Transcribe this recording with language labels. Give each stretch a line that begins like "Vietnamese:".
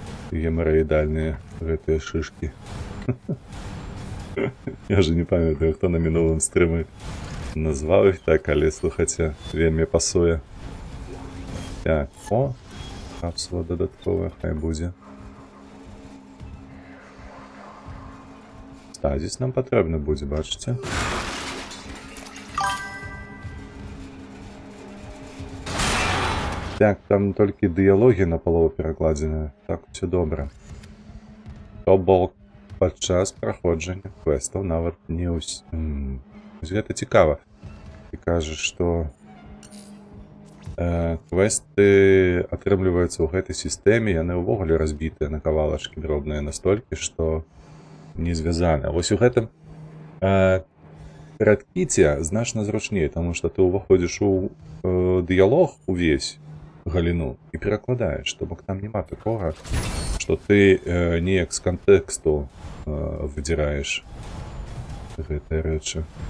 Russian: Геморроидальные этой шишки.
Ukrainian: Я же не пам'ятаю, хто на минулому стрімі назвав їх так, але слухайте, вельми пасує. Так, о, капсула додаткова, хай буде. Стазіс нам потрібно буде, бачите? Так, там тільки діалоги наполову перекладені. Так, все добре. Тобол подчас проходження квестів навіть не ось... Це цікаво.
Belarusian: Ти кажеш, що квести атрымліваюцца ў гэтай сістэме, яны ўвогуле разбітыя на кавалачкі дробныя настолькі, што не звязаны. А вось у гэтым перадкіце значна зручней, таму што ты ўваходзіш у дыялог увесь галіну і перакладаеш, то бок там няма такога, што ты неяк з кантэксту выдзіраеш гэтыя рэчы.